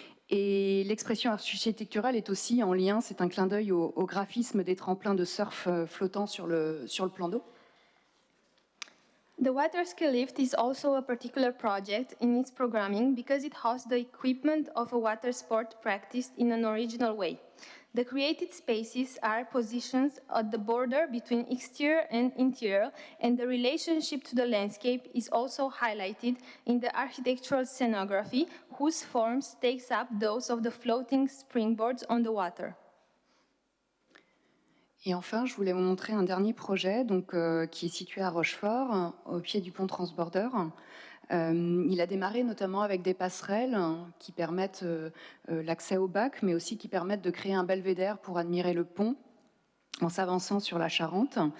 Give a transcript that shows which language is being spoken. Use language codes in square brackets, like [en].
[fr] Et l'expression architecturale est aussi en lien, c'est un clin d'œil au graphisme des tremplins de surf flottant sur le plan d'eau. [en] The water ski lift is also a particular project in its programming because it hosts the equipment of a water sport practiced in an original way. The created spaces are positions at the border between exterior and interior, and the relationship to the landscape is also highlighted in the architectural scenography, whose forms takes up those of the floating springboards on the water. [fr] Et enfin, je voulais vous montrer un dernier projet donc, qui est situé à Rochefort, au pied du pont Transborder. Il a démarré notamment avec des passerelles qui permettent l'accès au bac, mais aussi qui permettent de créer un belvédère pour admirer le pont en s'avançant sur la Charente.